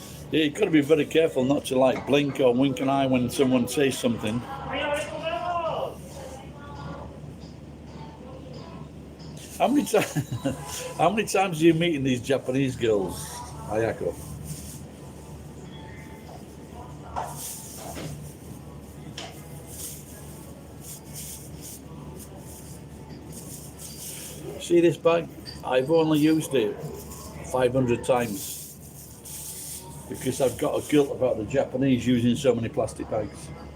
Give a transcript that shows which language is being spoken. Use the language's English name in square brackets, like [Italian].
[English] Yeah, you've got to be very careful not to like blink or wink an eye when someone says something. [Japanese] はい、ありがとうございます。 [English] How many times? How many times are you meeting these Japanese girls, Ayako? See this bag? I've only used it 500 times because I've got a guilt about the Japanese using so many plastic bags.